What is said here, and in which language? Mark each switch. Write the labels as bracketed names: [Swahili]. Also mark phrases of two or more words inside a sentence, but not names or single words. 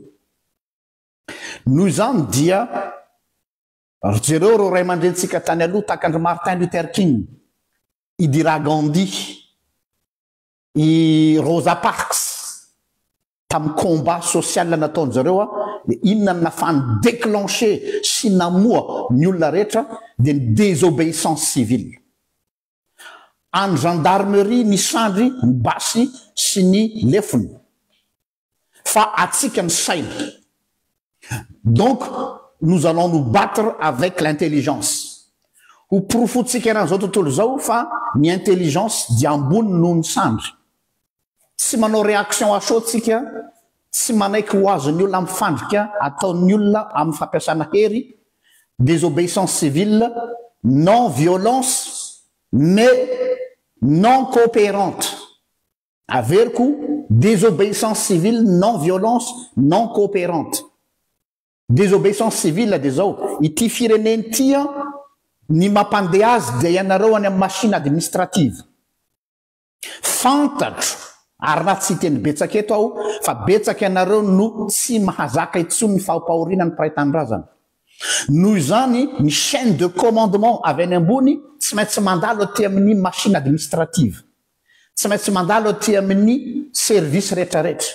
[Malagasy] Noho izany dia jereo reo ray aman-drenitsika tany aloha tahak'Andry Martin Luther King, Indira Gandhi, i Rosa Parks tamin'ny [French] combat social [Malagasy] nataony zareo dia inona ny nafany déclencher sy namoa ny olona rehetra dia ny [French] désobéissance civile. [Malagasy] Any gendarmerie ny sandry ny basy sy ny lefony fa atsika ny saina. [French] Donc nous allons nous battre avec l'intelligence. [Malagasy] Ho porofotsika eran'izao tontolo zao fa ny intelligence dia ambony noho ny sandry. Tsy manao [French] réaction à chaud [Malagasy] tsika, tsy manaiky ho azon'ny olona amin'ny fandrika ataon'ny olona amin'ny fampiasana hery. [French] Désobéissance civile, non violence mais non coopérante. Averiko désobéissance civile, non violence, non coopérante. Désobéissance civile [Malagasy] dia zao ity fireneny ty ny mampandeha azy dia ianareo any amin'ny [French] machine administrative. [Malagasy] Fantatro ary raha tsy teny betsaka eto aho fa betsaka ianareo no tsy mahazaka intsony ny fahampahoriana ny mpahitandrazana. Noho izany ny [French] chaîne de commandement [Malagasy] avy any ambony tsy maintsy mandalo aty amin'ny [French] machine administrative, [Malagasy] tsy maintsy mandalo aty amin'ny service rehetrarehetra.